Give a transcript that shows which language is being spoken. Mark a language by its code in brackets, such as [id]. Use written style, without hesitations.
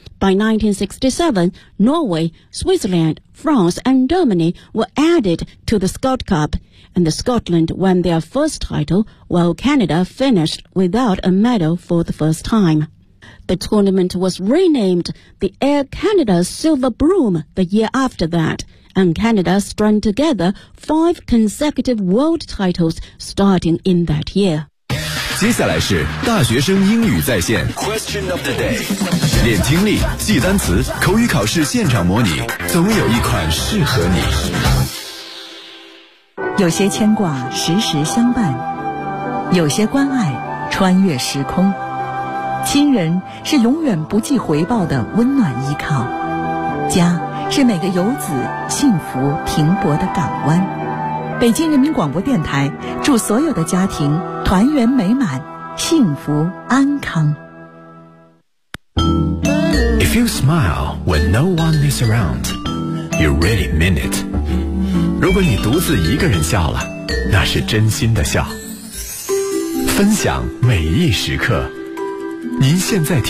[en] By 1967, Norway, Switzerland, France, and Germany were added to the Scott Cup, and Scotland won their first title, while Canada finished without a medal for the first time. The tournament was renamed the Air Canada Silver Broom the year after that. And Canada strung together five consecutive world titles starting in that year. [zh] 接下来是大学生英语在线 Question of the day. 练听力，记单词，口语考试现场模拟，总有一款适合你。有些牵挂时时相伴，有些关爱穿越时空，亲人是永远不计回报的温暖依靠，家是每个游子幸福停泊的港湾。北京人民广播电台祝所有的家庭团圆美满，幸福安康。 [en] If you smile when no one is around, you really mean it. [zh] 如果你独自一个人笑了，那是真心的笑。分享每一时刻，您现在听